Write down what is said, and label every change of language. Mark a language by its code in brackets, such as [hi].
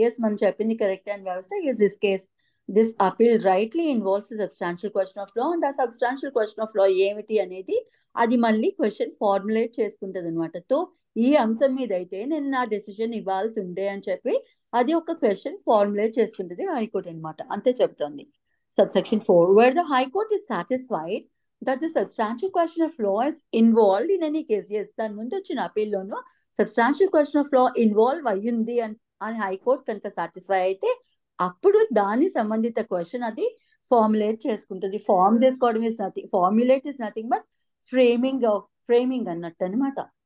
[te] Yes మనం చెప్పింది correct అని వ్యవస్థ, [en] as this case this appeal rightly involves substantial question of law and ఆ substantial question of law [te] ఏమిటి అనేది అది మళ్ళీ క్వశ్చన్ ఫార్ములేట్ చేసుకుంటుంది అనమాట. సో ఈ అంశం మీద అయితే నేను నా డెసిషన్ ఇవ్వాల్సి ఉండే అని చెప్పి అది ఒక క్వశ్చన్ ఫార్ములేట్ చేసుకుంటుంది హైకోర్టు అనమాట. అంతే చెప్తోంది [en] subsection 4 where the High Court is satisfied that the substantial question of law is involved in any case. [te] Yes, దాని ముందు వచ్చిన అపీల్లోనూ substantial question of law involve అయ్యింది అని హైకోర్టు కనుక సాటిస్ఫై అయితే అప్పుడు దాని సంబంధిత క్వశ్చన్ అది ఫార్ములేట్ చేసుకుంటుంది. [en] form [te] చేసుకోవడం [en] is nothing, formulate is nothing but framing [te] అన్నట్టు అనమాట.